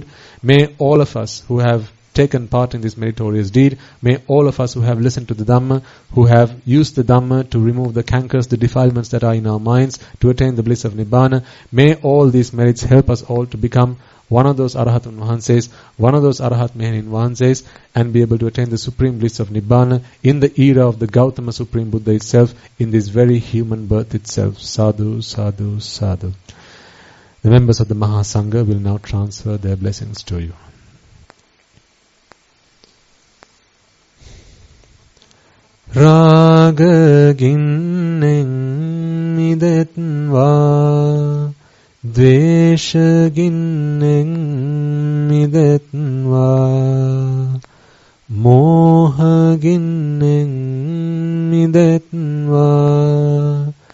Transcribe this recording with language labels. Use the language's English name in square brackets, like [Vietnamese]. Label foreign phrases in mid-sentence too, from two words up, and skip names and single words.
[English] May all of us who have taken part in this meritorious deed, may all of us who have listened to the Dhamma, who have used the Dhamma to remove the cankers, the defilements that are in our minds, to attain the bliss of Nibbana, may all these merits help us all to become one of those Arahatun Wahanses, one of those Arahat Mehanin Wahanses, and be able to attain the supreme bliss of Nibbana in the era of the Gautama Supreme Buddha itself, in this very human birth itself. [Pali] Sadhu, sadhu, sadhu. [English] The members of the Mahasangha will now transfer their blessings to you. [Sinhala] රාග ගින්නෙන් මිදෙත්වා, ද්වේෂ ගින්නෙන් මිදෙත්වා, මෝහ ගින්නෙන් මිදෙත්වා,